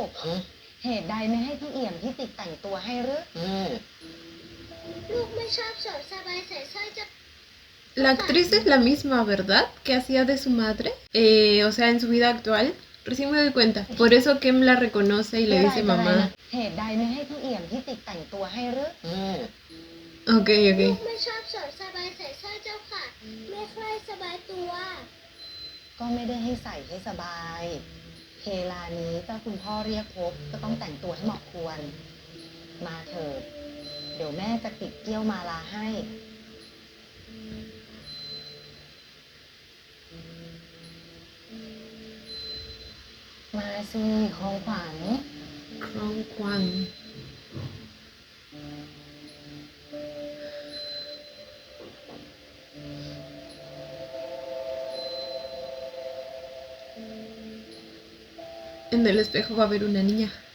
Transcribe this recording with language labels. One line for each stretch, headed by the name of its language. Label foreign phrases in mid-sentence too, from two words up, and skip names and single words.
Thai: ฮะ เหตุใดไม่ให้พี่เอี่ยมพี่ติ๊กแต่งตัวให้หรือ แม่ ลูกไม่ชอบสวมสบายใส่สร้อยจะ
Spanish: La actriz es la misma, ¿verdad? Que hacía de su madre. O sea, en su vida actual. Recién me doy cuenta. Por eso Kem la reconoce y le dice mamá.
Thai: เหตุใดไม่ให้พี่เอี่ยมพี่ติ๊กแต่งตัวให้หรือ แม่
Spanish: Ok,
Thai: ลู
Spanish: ok.
Thai: กไม่ชอบสวมสบายใส่สร้อยเจ้าค่ะ ไม่ค่อยสบายตัว ก็ไม่ได้ให้ใส่ให้สบายเวลานี้ถ้าคุณพ่อเรียกพบก็ต้องแต่งตัวให้เหมาะควร มาเถิด เดี๋ยวแม่จะติดเกี้ยวมาลาให้ มาสิของขวัญ
Spanish: Krong Kwan. En el espejo va a haber una niña.